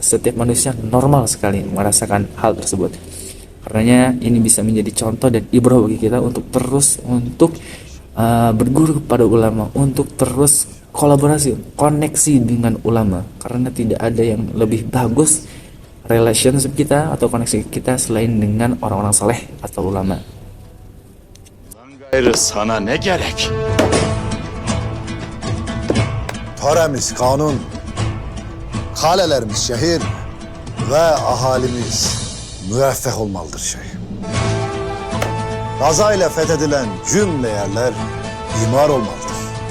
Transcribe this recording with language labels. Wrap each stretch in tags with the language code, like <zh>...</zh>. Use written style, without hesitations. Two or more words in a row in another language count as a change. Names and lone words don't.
<id>Setiap manusia normal sekali merasakan hal tersebut. Karenanya ini bisa menjadi contoh dan ibrah bagi kita untuk terus berguru kepada ulama, untuk terus kolaborasi, koneksi dengan ulama, karena tidak ada yang lebih bagus relationship kita atau koneksi kita selain dengan orang-orang saleh atau ulama.</id> <tr>Gayrı sana ne gerek? Töremiz kanun, kalelerimiz şehir ve ahalimiz müeffeh olmalıdır şey. Gaza ile fethedilen cümle yerler imar olmalıdır.</tr>